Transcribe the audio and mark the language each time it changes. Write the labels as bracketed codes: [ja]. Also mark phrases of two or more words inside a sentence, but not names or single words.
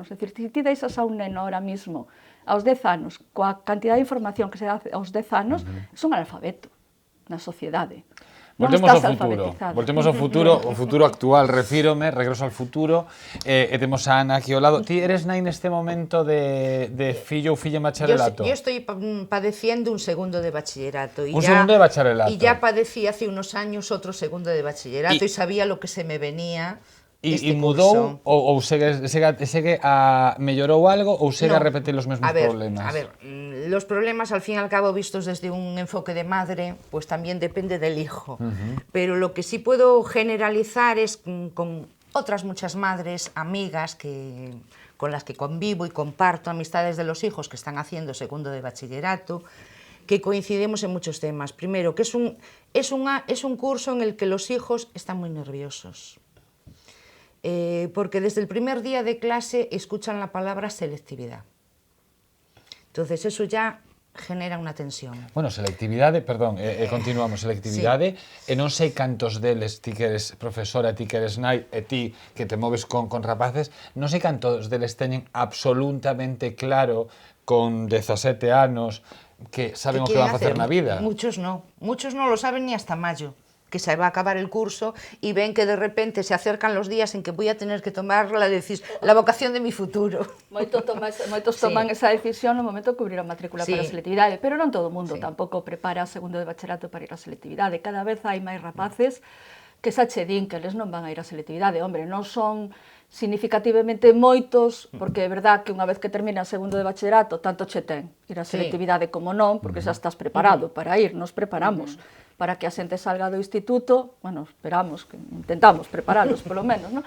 [gl] É dicir, se ti deixas a un neno [es] ahora mismo [gl] aos 10 anos, coa cantidad de información que se dá aos 10 anos, é un analfabeto na sociedade. Voltemos ao futuro, o futuro actual, refírome, regreso ao futuro, e temos a Ana aquí ao lado. Ti eres nai neste momento de fillo ou filla en bacharelato? [es] Yo estoy padeciendo un segundo de bachillerato. Segundo de bachillerato. Y ya padecí hace unos años otro segundo de bachillerato y sabía lo que se me venía. [gl] E mudou ou segue mellorou algo ou segue a repetir os mesmos problemas? [es] A ver, los problemas al fin y al cabo vistos desde un enfoque de madre, pues también depende del hijo. Pero lo que sí puedo generalizar es con otras muchas madres, amigas con las que convivo y comparto amistades de los hijos que están haciendo segundo de bachillerato, que coincidimos en muchos temas. Primero, que es un curso en el que los hijos están muy nerviosos. Porque desde el primer día de clase escuchan la palabra selectividad. Entonces eso ya genera unha tensión. [gl] Bueno, selectividade, perdón, continuamos, selectividade, e non sei cantos deles, ti que eres profesora, ti que eres nai, e ti que te moves con rapaces, non sei cantos deles teñen absolutamente claro con 17 anos que saben o que van a facer na vida. [es] Muchos no lo saben ni hasta mayo, que se va a acabar el curso y ven que de repente se acercan los días en que voy a tener que tomar la vocación de mi futuro. [gl] Moitos toman esa decisión no momento de cubrir a matrícula para a selectividade, pero non todo o mundo tampouco prepara segundo de bachillerato para ir á selectividade. Cada vez hai máis rapaces que xa che din que eles non van a ir á selectividade. Hombre, non son significativamente moitos, porque é verdad que unha vez que termina segundo de bachillerato, tanto che ten ir á selectividade como non, porque xa estás preparado para ir, nos preparamos para que a xente salga do instituto, bueno, esperamos, que intentamos preparalos polo menos, ¿no?